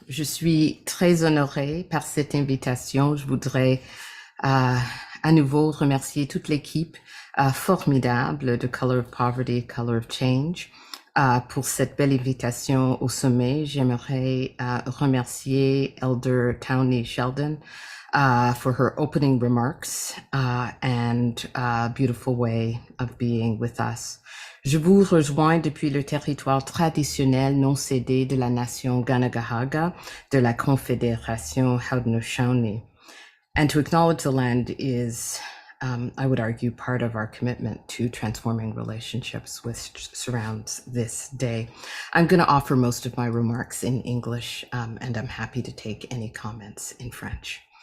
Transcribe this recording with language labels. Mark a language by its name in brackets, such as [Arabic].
[French] Je suis très honorée par cette invitation. Je voudrais à nouveau remercier toute l'équipe formidable de Color of Poverty, Color of Change pour cette belle invitation au sommet. J'aimerais remercier [English] Elder Townie Sheldon for her opening remarks and beautiful way of being with us. [French] Je vous rejoins depuis le territoire traditionnel non cédé de la nation Ganagahaga de la Confédération Haudenosaunee. [English] And to acknowledge the land is, I would argue, part of our commitment to transforming relationships which surrounds this day. I'm going to offer most of my remarks in English, and I'm happy to take any comments in French.